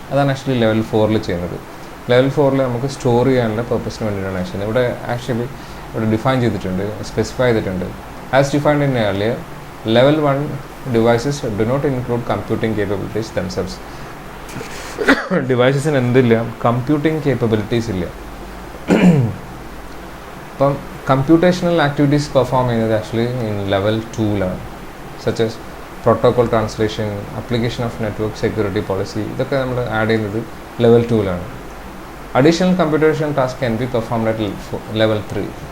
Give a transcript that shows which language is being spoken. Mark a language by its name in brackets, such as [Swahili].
[Malayalam] അതാണ് actually level 4 ചെയ്യുന്നത്. Level 4 നമുക്ക് സ്റ്റോർ ചെയ്യാനുള്ള പർപ്പസിന് വേണ്ടിയിട്ടാണ് ആക്ച്വലി ഇവിടെ ഡിഫൈൻ ചെയ്തിട്ടുണ്ട്, സ്പെസിഫൈ ചെയ്തിട്ടുണ്ട്. [English] As defined in earlier, level 1 devices do not include computing capabilities themselves. [Malayalam] ഡിവൈസസിന് എന്തില്ല, കമ്പ്യൂട്ടിംഗ് കേപ്പബിലിറ്റീസ് ഇല്ല. അപ്പം കമ്പ്യൂട്ടേഷണൽ ആക്ടിവിറ്റീസ് പെർഫോം ചെയ്യുന്നത് actually in level 2 [English] such as protocol translation, application of network security policy, [Malayalam] ഇതൊക്കെ നമ്മൾ add ചെയ്യുന്നത് level 2 [English] Additional computation task can be performed at level 3.